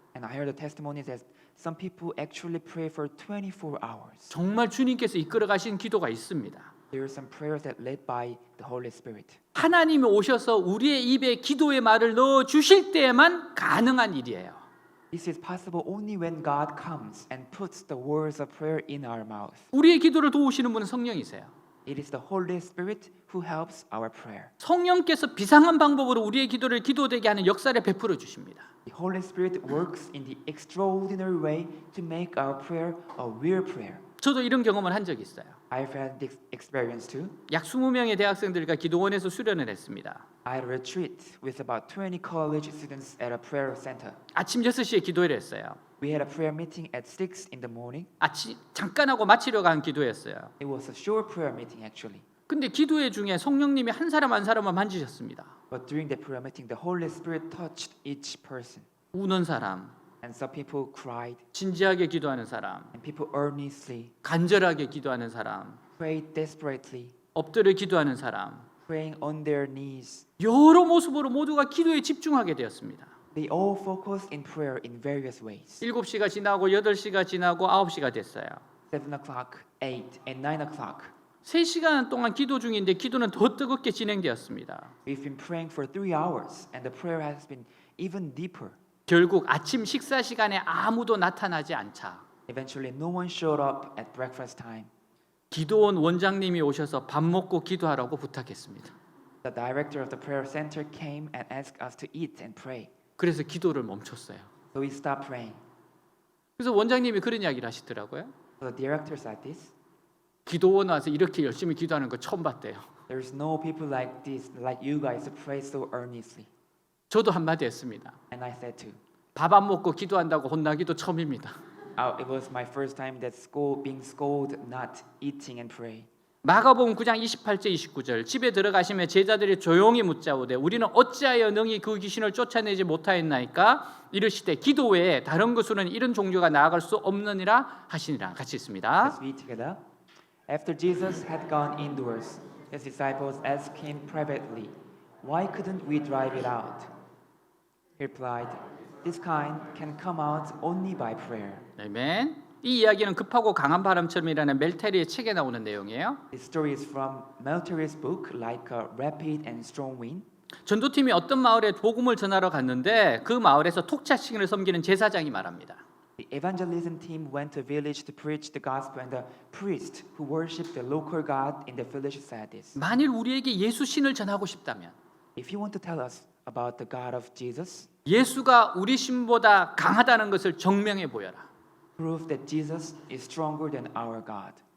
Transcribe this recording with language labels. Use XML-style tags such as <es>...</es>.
<en>And I heard the testimony that some people actually pray for 24 hours.</en> <ko>정말 주님께서 이끌어 가신 기도가 있습니다.</ko> <en>There are some prayers that led by the Holy Spirit.</en> <ko>하나님이 오셔서 우리의 입에 기도의 말을 넣어 주실 때에만 가능한 일이에요.</ko> <en>This is possible only when God comes and puts the words of prayer in our mouth.</en> <ko>우리의 기도를 도우시는 분은 성령이세요.</ko> <en>It is the Holy Spirit who helps our prayer.</en> <ko>성령께서 비상한 방법으로 우리의 기도를 기도되게 하는 역사를 베풀어 주십니다.</ko> <en>The Holy Spirit works in the extraordinary way to make our prayer a real prayer.</en> <ko>저도 이런 경험을 한 적이 있어요.</ko> <en>I've had this experience too.</en> <ko>약 20명의 대학생들과 기도원에서 수련을 했습니다.</ko> <en>I had a retreat with about 20 college students at a prayer center.</en> <ko>아침 6시에 기도회를 했어요.</ko> <en>We had a prayer meeting at 6 in the morning.</en> <ko>아침 잠깐 하고 마치려고 한 기도회였어요.</ko> <en>It was a short prayer meeting actually.</en> <ko>근데 기도회 중에 성령님이 한 사람 한 사람만 만지셨습니다.</ko> <en>But during the prayer meeting, the Holy Spirit touched each person.</en> <ko>우는 사람,</ko> <en>And some people cried,</en> <ko>진지하게 기도하는 사람,</ko> <en>and people earnestly</en> <ko>간절하게 기도하는 사람,</ko> <en>prayed desperately,</en> <ko>엎드려 기도하는 사람,</ko> <en>praying on their knees.</en> <ko>여러 모습으로 모두가 기도에 집중하게 되었습니다.</ko> <en>They all focused in prayer in various ways.</en> <ko>7시가 지나고 8시가 지나고 9시가 됐어요.</ko> <en>7 o'clock, 8, and 9 o'clock.</en> <ko>3시간 동안 기도 중인데 기도는 더 뜨겁게 진행되었습니다.</ko> <en>We've been praying for 3 hours, and the prayer has been even deeper.</en> <ko>결국 아침 식사 시간에 아무도 나타나지 않자</ko> <en>Eventually, no one showed up at breakfast time.</en> <ko>기도원 원장님이 오셔서 밥 먹고 기도하라고 부탁했습니다.</ko> <en>The director of the prayer center came and asked us to eat and pray.</en> <ko>그래서 기도를 멈췄어요.</ko> <en>So we stopped praying.</en> <ko>그래서 원장님이 그런 이야기를 하시더라고요.</ko> <en>So the director said this.</en> <ko>기도원 와서 이렇게 열심히 기도하는 거 처음 봤대요.</ko> <en>There's no people like this, like you guys, to pray so earnestly.</en> <ko>저도 한마디 했습니다.</ko> <en>And I said too.</en> <ko>밥 안 먹고 기도한다고 혼나기도 처음입니다.</ko> <en>It was my first time that being scolded, not eating and pray.</en> <ko>마가복음 9장 28절 29절 집에 들어가시면 제자들이 조용히 묻자오되 우리는 어찌하여 능히 그 귀신을 쫓아내지 못하였나이까 이르시되 기도 외에 다른 것으로는 이런 종교가 나아갈 수 없느니라 하시니라. 같이 있습니다.</ko> <en>Let's read together. After Jesus had gone indoors, his disciples asked him privately, "Why couldn't we drive it out?" He replied, "This kind can come out only by prayer."</en> <ko>아멘. 이 이야기는 급하고 강한 바람처럼이라는 멜테리의 책에 나오는 내용이에요.</ko> <en>This story is from Melteri's book, like a rapid and strong wind.</en> <ko>전도팀이 어떤 마을에 복음을 전하러 갔는데 그 마을에서 톡자신을 섬기는 제사장이 말합니다.</ko> <en>The evangelism team went to a village to preach the gospel, and the priest who worshipped the local god in the village said this:</en> <ko>만일 우리에게 예수 신을 전하고 싶다면</ko> <en>"If you want to tell us about the God of Jesus,</en> <ko>예수가 우리 신보다 강하다는 것을 증명해 보여라.</ko> <en>prove that Jesus is stronger than our God."</en>